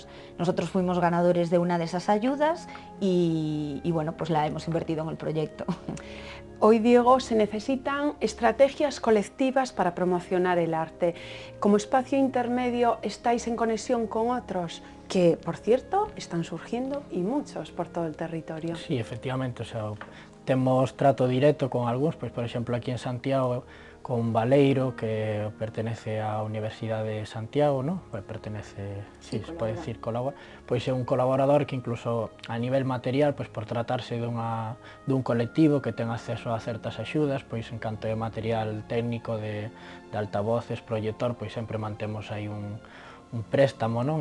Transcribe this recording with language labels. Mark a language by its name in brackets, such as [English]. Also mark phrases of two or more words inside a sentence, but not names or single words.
[Spanish] Nosotros fuimos ganadores de una de esas ayudas y bueno, pues la hemos invertido en el proyecto. Hoy, Diego, se necesitan estrategias colectivas para promocionar el arte. Como espacio intermedio estáis en conexión con otros que, por cierto, están surgiendo y muchos por todo el territorio. [Galician] Sí, efectivamente, o sea, temos trato directo con algúns, pois, por exemplo, aquí en Santiago, con Baleiro, que pertenece á Universidade de Santiago, ¿no? Pues pertenece, sí, se pode decir, pois é un colaborador que incluso a nivel material, pois por tratarse dun colectivo que ten acceso a certas axudas, pois en canto de material técnico de altavoces, proyector, pois sempre mantemos aí un préstamo, non?